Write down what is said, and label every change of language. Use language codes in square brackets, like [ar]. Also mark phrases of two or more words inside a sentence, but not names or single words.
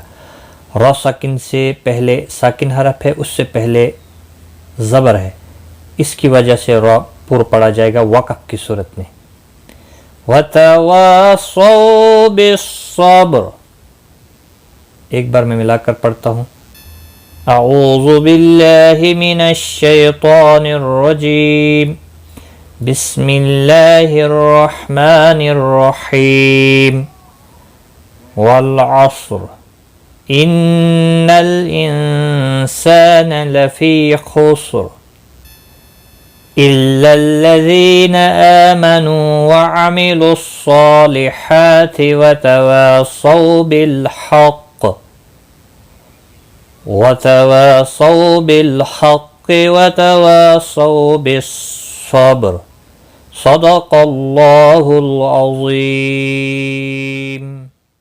[hi] रा साकिन से पहले साकिन हरफ है, उससे पहले ज़बर है, इसकी वजह से रा पुर पढ़ा जाएगा वक़फ़ की सूरत में। [ar] وتواصوا بالصبر. [hi] एक बार मैं मिलाकर पढ़ता हूँ। [ar] أعوذ بالله من الشيطان الرجيم. بسم الله الرحمن الرحيم. والعصر إن الإنسان لفي خسر إلا الذين آمنوا وعملوا الصالحات وتواصوا بالحق وتواصوا بالصبر. صدق الله العظيم.